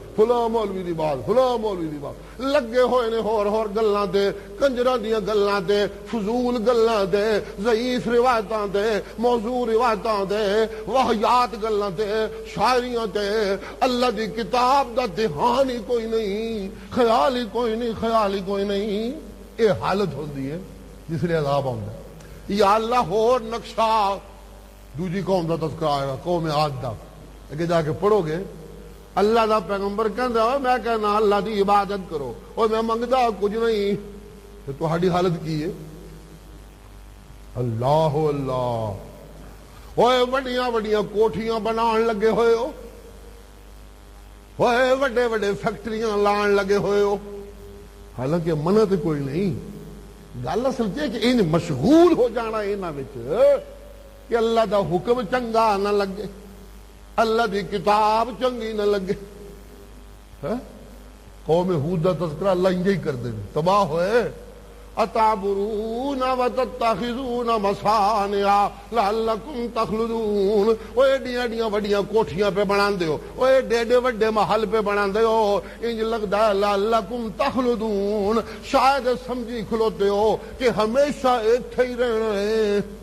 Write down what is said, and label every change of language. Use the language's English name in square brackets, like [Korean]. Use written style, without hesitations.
[Punjabi] فلاں مولوی دی بات، فلاں مولوی دی بات، لگے ہوئے نے ہور گلاں تے، کنجراں دیاں گلاں تے، فضول گلاں تے، ضعیف روایتاں تے، موضوع روایتاں تے، واہیات گلاں تے، شاعریاں تے، اللہ دی کتاب دا دھیان ہی کوئی نہیں، خیال ہی کوئی نہیں، خیال ہی کوئی نہیں. یہ حالت ہوندی ہے جس لیے عذاب آؤں ہے. یا اللہ ہور نقشہ دوجی قوم دا تذکرہ آئے گا، قوم عاد دا، اگے جا کے پڑھو گے اللہ دا پیغمبر کہندا ہے میں کہنا اللہ دی عبادت کرو اور میں منگدا کچھ نہیں. تو تہاڈی حالت کی ہے؟ اللہ اللہ، اوے وڈیاں وڈیاں کوٹھیاں بنان لگے ہوئے ہو، اوے وڈے وڈے فیکٹریاں لان لگے ہوئے ہو، حالانکہ منع تو کوئی نہیں. گل اصل یہ کہ ان مشغول ہو جانا انہاں وچ کہ اللہ دا حکم چنگا نہ لگے، اللہ دی کتاب چنگی نہ لگے. قوم ہود دا تذکرہ اللہ انجے ہی کر دے، تباہ ہوئے. [Arabic] اتعبرون وتتخذون مصانع لعلکم تخلدون. [Punjabi] وہ ایڈیاں ایڈیاں وڈیاں کوٹھیاں پہ بناندے ہو، وہ ایڈے ایڈے وڈے محل پہ بناندے ہو، انج لگدا ہے [Arabic] لعلکم تخلدون، [Punjabi] شاید سمجھی کھلوتے ہو کہ ہمیشہ ایتھے ہی رہنا ہے.